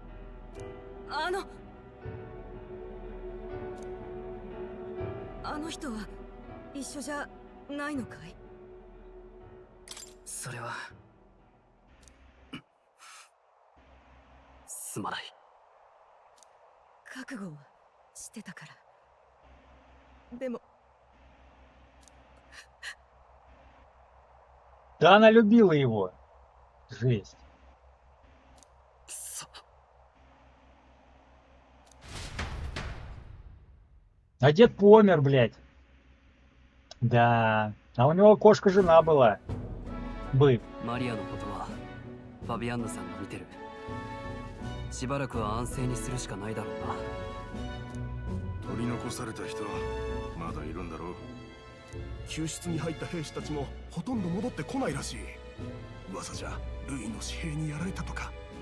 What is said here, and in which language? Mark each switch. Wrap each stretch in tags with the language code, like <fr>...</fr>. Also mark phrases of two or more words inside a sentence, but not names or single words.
<ja>あの人は一緒じゃないのかい？それはすまない。覚悟はしてたから。でも</ja> <ru>Да она любила его. Жесть. А дед помер, блядь. Да. А у него кошка-жена была. Бы.</ru> <ja>マリアのことはファビアンヌさんが見てる。しばらくは安静にするしかないだろうな。取り残された人まだいるんだろう。救出に入った兵士たちもほとんど戻ってこないらしい。噂じゃルイの私兵にやられたとか。</ja>